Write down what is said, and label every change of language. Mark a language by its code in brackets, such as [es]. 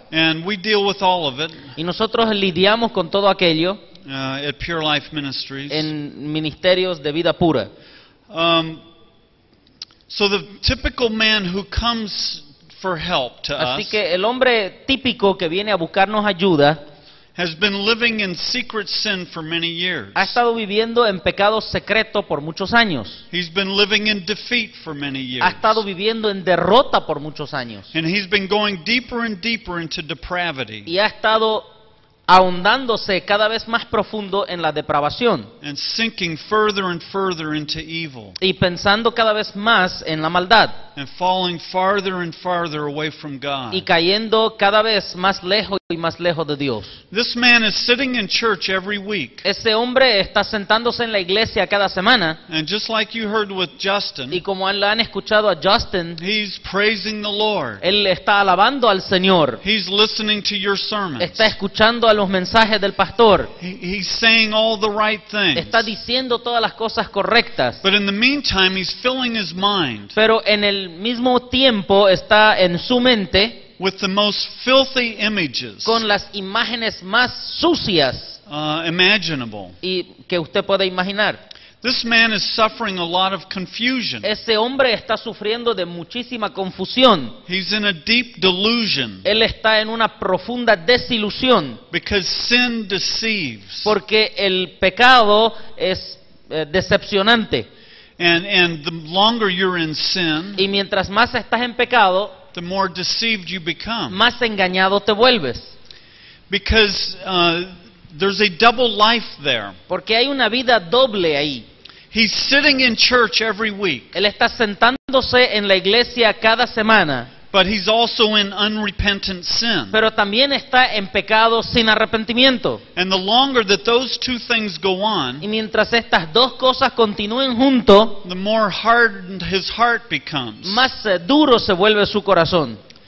[en] And we deal with all of it [es] Y nosotros lidiamos con todo aquello [en] at Pure Life Ministries. [es] en ministerios de vida pura. [en] So the typical man who comes for help to [es] Así [en] us [es] que el hombre típico que viene a buscarnos ayuda [en] has been living in secret sin for many years. [es] ha estado viviendo en pecado secreto por muchos años. [en] He's been living in defeat for many years. [es] Ha estado viviendo en derrota por muchos años. [en] And he's been going deeper and deeper into depravity. [es] Y ha estado ahondándose cada vez más profundo en la depravación [en] and sinking further and further into evil [es] y pensando cada vez más en la maldad [en] and falling farther and farther away from God. [es] y cayendo cada vez más lejos y más lejos de Dios. [en] This man is sitting in church every week, [es] Ese hombre está sentándose en la iglesia cada semana [en] and just like you heard with [es] y Justin, como le han escuchado a Justin, [en] he's praising the Lord. [es] él está alabando al Señor, [en] He's listening to your sermons. [es] está escuchando a los mensajes del pastor, [en] He's saying all the right things. [es] está diciendo todas las cosas correctas, [en] But in the meantime, he's filling his mind [es] pero en el mismo tiempo está en su mente [en] with the most filthy images [es] con las imágenes más sucias [en] imaginable. [es] y que usted pueda imaginar. [en] This man is suffering a lot of confusion. [es] Ese hombre está sufriendo de muchísima confusión. [en] He's in a deep delusion [es] Él está en una profunda desilusión [en] because sin deceives. [es] porque el pecado es decepcionante. [en] And the longer you're in sin, [es] Y mientras más estás en pecado, [en] the more deceived you become. [es] más engañado te vuelves. [en] Because there's a double life there. [es] Porque hay una vida doble ahí. [en] He's sitting in church every week, [es] Él está sentándose en la iglesia cada semana, [en] but he's also in unrepentant sin. [es] pero también está en pecado sin arrepentimiento. [en] And the longer that those two things go on, [es] Y mientras estas dos cosas continúen juntos, [en] the more hardened his heart becomes. [es] más duro se vuelve su corazón.